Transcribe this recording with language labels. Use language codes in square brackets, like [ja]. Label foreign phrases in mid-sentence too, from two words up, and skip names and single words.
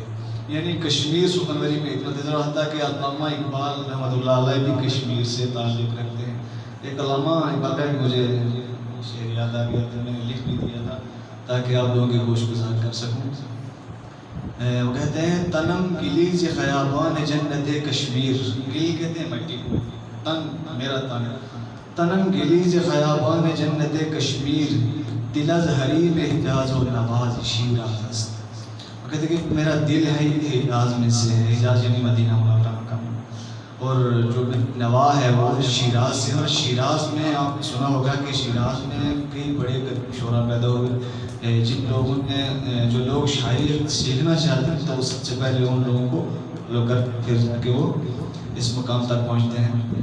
[ur] یعنی کشمیر سخنوری میں اتنا نظر آتا ہے کہ علامہ اقبال رحمۃ اللہ علیہ بھی کشمیر سے تعلق رکھتے ہیں. ایک علامہ اقبال کا مجھے شعر یاد آ گیا تو میں نے لکھ بھی دیا تھا تاکہ آپ لوگوں کے گوش گزار کر سکوں. وہ کہتے ہیں [fa] تنم گلیز خیابان جنت کشمیر, [ur] گل کہتے ہیں مٹی کو, تن میرا تن, [fa] تنم گلیز خیابان جنت کشمیر, دل از حریم حجاز و نواز شیراز است. [ur] وہ کہتے ہیں کہ میرا دل ہے یہ حجاز میں سے, حجاز یعنی مدینہ منورہ کا, اور جو نوا ہے وہ شیراز سے. اور شیراز میں آپ نے سنا ہوگا کہ شیراز میں کئی بڑے شعراء پیدا ہوئے جن لوگوں نے, جو لوگ شاعری سیکھنا چاہتے ہیں تو سب سے پہلے ان لوگوں کو لوگ کر پھر کہ وہ اس مقام تک پہنچتے ہیں.